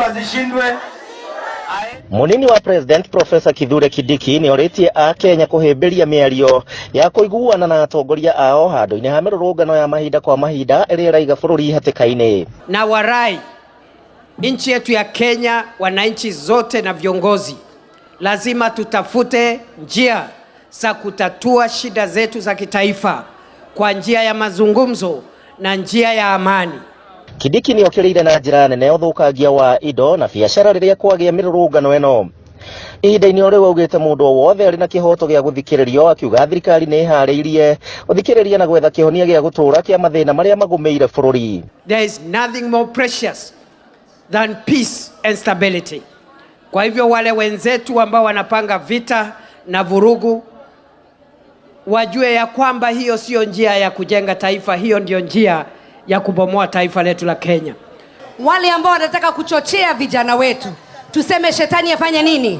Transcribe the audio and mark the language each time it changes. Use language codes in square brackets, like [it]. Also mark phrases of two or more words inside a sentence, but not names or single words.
[sw] kura zishindwe. [ki] Munini wa President Professor Kithure Kindiki ni oritie a Kenya kuhimbiria miario ya kuiguana na atongoria ao handu-ini ha mirurungano ya mahinda kwa mahinda iri raiga bururi hatikaini. [sw] Na warai nchi yetu ya Kenya, wananchi zote na viongozi, lazima tutafute njia za kutatua shida zetu za kitaifa kwa njia ya mazungumzo na njia ya amani. [ki] Kindiki ni okirire na njira nene uthukagia wa indo na biashara riria kwagia mirurungano eno. Ihinda-ini o riu augite mundu wothe ari na kihoto gia guthikiririo, akiuga thirikari ni ihariirie uthikiriria na gwetha kihonia gia gutura kia mathina maria magumeire bururi. [en] There is nothing more precious than peace and stability. [sw] Kwa hivyo wale wenzetu ambao wanapanga vita na vurugu wajue ya kwamba hiyo sio njia ya kujenga taifa, hiyo ndio njia ya kubomoa taifa letu la Kenya. Wale ambao wanataka kuchochea vijana wetu, tuseme shetani afanye nini?